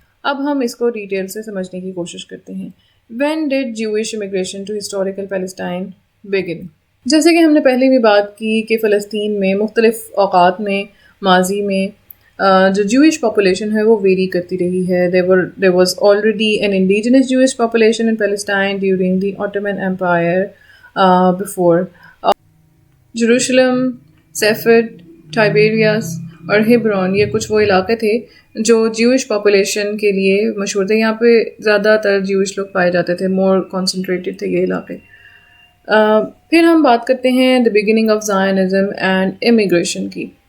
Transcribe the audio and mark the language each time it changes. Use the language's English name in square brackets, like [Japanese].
[Urdu] اب ہم اس کو ڈیٹیل سے سمجھنے کی کوشش کرتے ہیں. [English] When did Jewish immigration to historical Palestine begin؟ [Urdu] جیسے کہ ہم نے پہلے بھی بات کی کہ فلسطین میں مختلف اوقات میں ماضی میں جو جوئش پاپولیشن ہے وہ ویری کرتی رہی ہے. [English] There was already an indigenous Jewish population in Palestine during the Ottoman Empire before. [Urdu] جیروشلم، سیفرڈ، ٹائبیریاس اور ہیبرون یہ کچھ وہ علاقے تھے جو جیوش پاپولیشن کے لیے مشہور تھے. یہاں پہ زیادہ تر جیوش لوگ پائے جاتے تھے، مور کنسنٹریٹڈ تھے یہ علاقے. پھر ہم بات کرتے ہیں [English] the beginning of Zionism and immigration [Urdu] کی.